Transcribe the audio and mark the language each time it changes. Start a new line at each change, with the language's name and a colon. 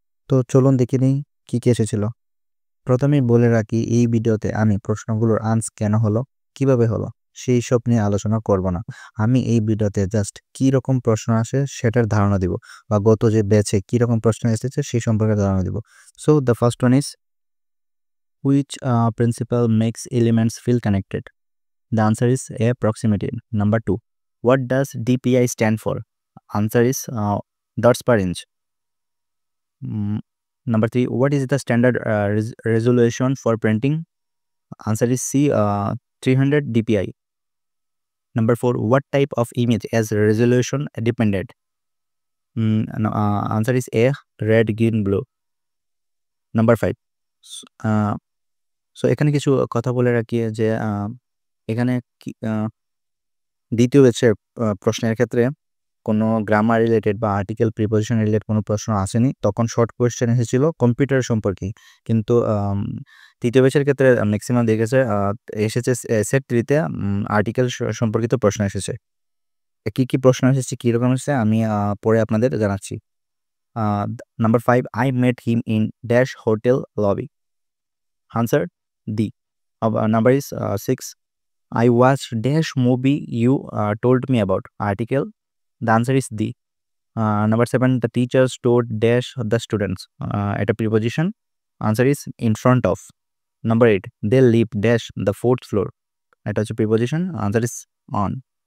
Bangla: তো চলুন দেখে নিই কি এসেছিল। প্রথমেই বলে রাখি, এই ভিডিওতে আমি প্রশ্নগুলোর আনসার কেন হলো, কিভাবে হলো, সেই সব নিয়ে আলোচনা করব না। আমি এই ভিডিওতে জাস্ট কি রকম প্রশ্ন আসে সেটার ধারণা দিব, বা গত যে ব্যাচে কি রকম প্রশ্ন এসেছে সেই সম্পর্কে ধারণা দিব।
English: So the first one is, which principle makes elements feel connected? The answer is A, proximity. Number 2, what does DPI stand for? Answer is dots per inch. Number 3, what is the standard resolution for printing? Answer is C, 300 dpi. Number 4, what type of image as resolution dependent? Answer is A, red, green, blue. Number 5,
Bangla: so এখানে কিছু কথা বলে রাখি যে এখানে দ্বিতীয় ব্যাচের প্রশ্নের ক্ষেত্রে কোনো গ্রামার রিলেটেড বা আর্টিকেল প্রিপোজিশন রিলেটেড কোনো প্রশ্ন আসেনি। তখন শর্ট কোয়েশ্চেন এসেছিল কম্পিউটার সম্পর্কে। কিন্তু তৃতীয় ব্যাচের ক্ষেত্রে ম্যাক্সিমাম এসেছে সেট 3তে আর্টিকেল সম্পর্কিত প্রশ্ন এসেছে। কি প্রশ্ন এসেছে, কীরকম এসেছে আমি পরে আপনাদের জানাচ্ছি। Number 5,
English: I met him in dash hotel lobby. Answer D. Number is 6, I watched dash movie you told me about. Article. The answer is D. Number 7, the teachers told dash the students. At a preposition. Answer is in front of. Number 8, they live dash the 4th floor. At a preposition. Answer is on.